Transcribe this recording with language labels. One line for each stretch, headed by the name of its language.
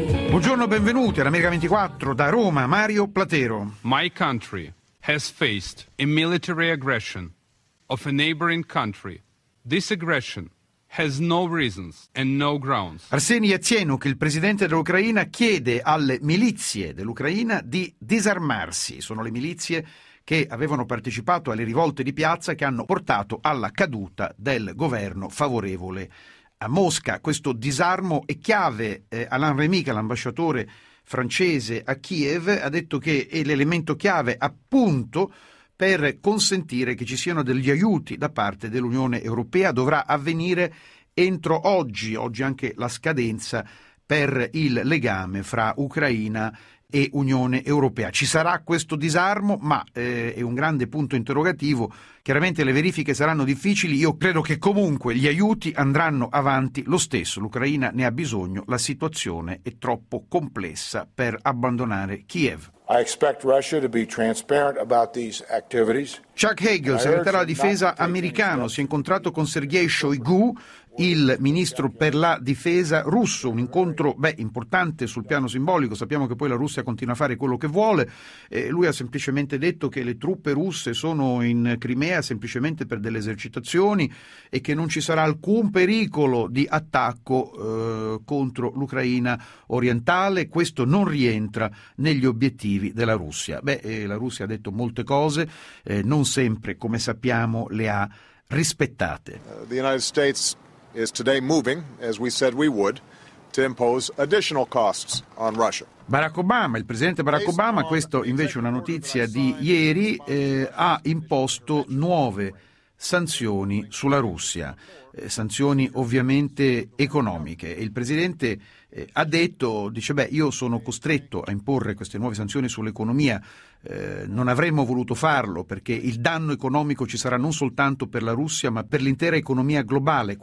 Italian: Buongiorno, benvenuti ad America 24 da Roma, Mario Platero.
English: My country has faced a military aggression of a neighboring country. This aggression has no reasons and no grounds.
Italian: Arseniy Yatsenyuk, il presidente dell'Ucraina, chiede alle milizie dell'Ucraina di disarmarsi. Sono le milizie che avevano partecipato alle rivolte di piazza che hanno portato alla caduta del governo favorevole a Mosca. Questo disarmo è chiave. Alain Rémy, l'ambasciatore francese a Kiev, ha detto che è l'elemento chiave appunto per consentire che ci siano degli aiuti da parte dell'Unione Europea. Dovrà avvenire entro oggi, oggi anche la scadenza per il legame fra Ucraina e Unione Europea. Ci sarà questo disarmo? Ma è un grande punto interrogativo. Chiaramente le verifiche saranno difficili. Io credo che comunque gli aiuti andranno avanti lo stesso. L'Ucraina ne ha bisogno. La situazione è troppo complessa per abbandonare Kiev.
English: I expect Russia to be transparent about these activities.
Italian: Chuck Hagel, segretario alla difesa americano, si è incontrato con Sergei Shoigu, il ministro per la difesa russo, un incontro importante sul piano simbolico. Sappiamo che poi la Russia continua a fare quello che vuole. Lui ha semplicemente detto che le truppe russe sono in Crimea semplicemente per delle esercitazioni e che non ci sarà alcun pericolo di attacco contro l'Ucraina orientale. Questo non rientra negli obiettivi della Russia. La Russia ha detto molte cose, non sempre, come sappiamo, le ha rispettate.
English: The United States is today moving, as we said we would, to impose additional costs on Russia.
Italian: Barack Obama, il presidente Barack Obama, questo invece è una notizia di ieri, ha imposto nuove sanzioni sulla Russia, sanzioni ovviamente economiche. Il presidente ha detto, io sono costretto a imporre queste nuove sanzioni sull'economia, non avremmo voluto farlo perché il danno economico ci sarà non soltanto per la Russia ma per l'intera economia globale.